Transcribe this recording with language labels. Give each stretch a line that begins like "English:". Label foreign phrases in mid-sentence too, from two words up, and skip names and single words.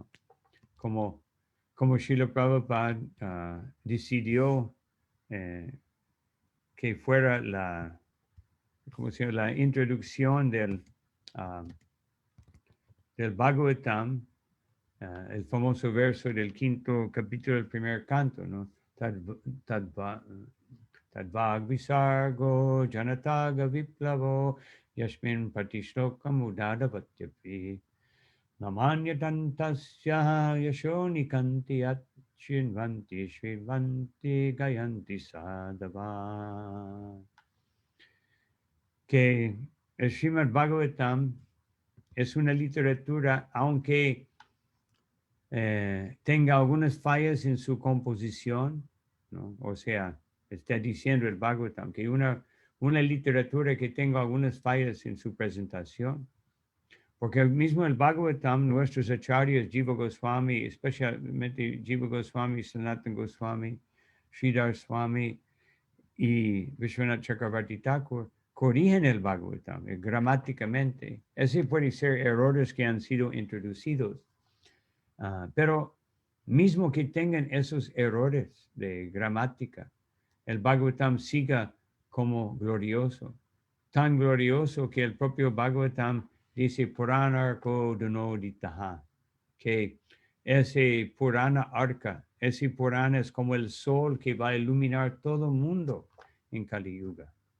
Spanish: Como Srila Prabhupada decidió que fuera la introducción del Bhagavatam, el famoso verso del 5º capítulo del primer canto, ¿no?
Sanskrit: तद्वाग्विसर्गो जनताघविप्लवो यस्मिन् प्रतिश्लोकमबद्धवत्यपि नामान्यनन्तस्य यशोऽङ्कितानि यच्छृण्वन्ति गायन्ति गृणन्ति साधवः.
Spanish: Que el Srimad Bhagavatam es una literatura, aunque tenga algunas fallas en su composición, ¿no? O sea, está diciendo el Bhagavatam que una literatura que tenga algunas fallas en su presentación, porque mismo el Bhagavatam, nuestros acharyas, Jiva Goswami, especialmente Jiva Goswami, Sanatana Goswami, Sridhar Swami y Vishwanath Chakravarti Thakur, corrigen el Bhagavatam gramáticamente. Ese puede ser errores que han sido introducidos. Pero mismo que tengan esos errores de gramática, el Bhagavatam siga como glorioso, tan glorioso que el propio Bhagavatam dice
Sanskrit: पुराणार्कोऽधुनोदितः,
Spanish: que ese Purana arca, ese Purana es como el sol que va a iluminar todo el mundo en Kali Yuga.